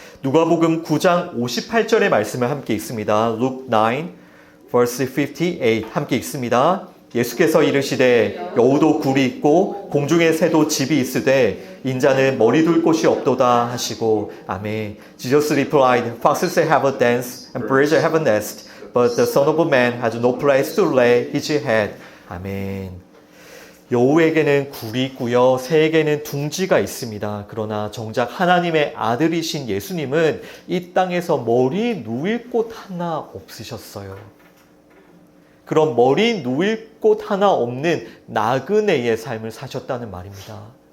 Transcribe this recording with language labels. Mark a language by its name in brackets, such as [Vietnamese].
[Korean] 누가복음 9장 58절의 말씀을 함께 읽습니다. [English] Luke 9 verse 58 [Korean] 함께 읽습니다. 예수께서 이르시되 여우도 굴이 있고 공중의 새도 집이 있으되 인자는 머리 둘 곳이 없도다 하시고 아멘. [English] Jesus replied, Foxes have a dance and birds have a nest, but the Son of Man has no place to lay his head. [Korean] 아멘. 여우에게는 굴이 있고요. 새에게는 둥지가 있습니다. 그러나 정작 하나님의 아들이신 예수님은 이 땅에서 머리 누일 곳 하나 없으셨어요. 그런 머리 누일 곳 하나 없는 나그네의 삶을 사셨다는 말입니다.